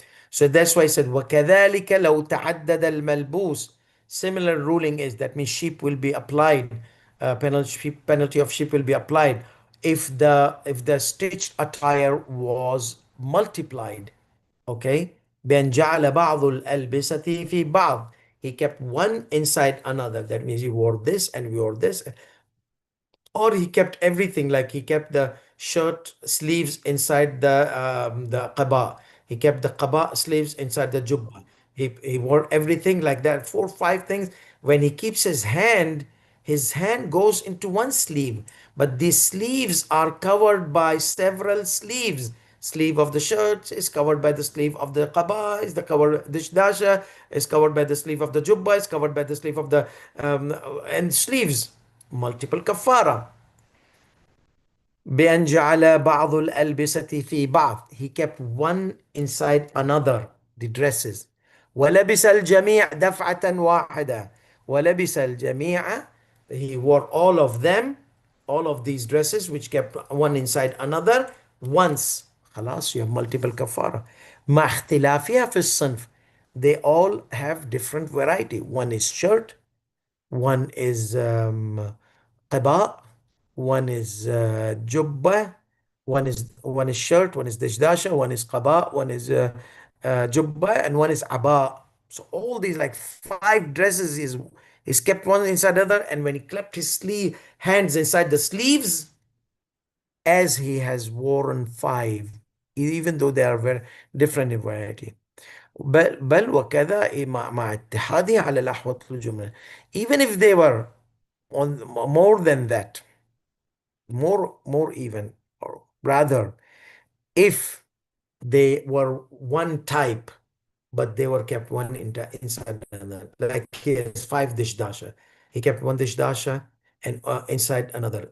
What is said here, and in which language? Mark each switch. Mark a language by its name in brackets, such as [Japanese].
[English] So that's why I said [Arabic] وَكَذَلِكَ لَوْ تَعَدَّدَ الْمَلْبُوسِ. [English] Similar ruling is that means sheep will be applied, penalty of sheep will be applied if the stitched attire was multiplied. Okay. [Arabic] بأن جعل بعض الألبسة في بعض. [English] He kept one inside another. That means he wore this and we wore this. Or he kept everything, like he kept the shirt sleeves inside the qaba. He kept the qaba sleeves inside the jubba. He wore everything like that, four, five things. When he keeps his hand goes into one sleeve, but these sleeves are covered by several sleeves. Sleeve of the shirt is covered by the sleeve of the qaba, is the cover, the dasha is covered by the sleeve of the jubba, is covered by the sleeve of the and sleeves, multiple kafara. [Arabic] بأن جعل بعض الألبسة في بعض. [English] He kept one inside another, the dresses. [Arabic] ولبس الجميع دفعة واحدة. ولبس الجميع, [English] he wore all of them, all of these dresses which kept one inside another once. خلاص, you have multiple كفارة. [Arabic] مع اختلافها في الصنف. [English] They all have different variety. One is shirt, one is قباء, one is jubba, one is shirt, one is dishdasha, one is qaba, one is jubba, and one is aba. So all these like five dresses is kept one inside the other, and when he clapped his sleeve hands inside the sleeves, as he has worn five, even though they are very different in variety. [Arabic] بل وكذا مع اتحاده على الأحوط الجملة. [English] Even if they were on more than that, more even, or rather, if they were one type, but they were kept one inside another. Like he has five dish dasha. He kept one dish dasha and inside another.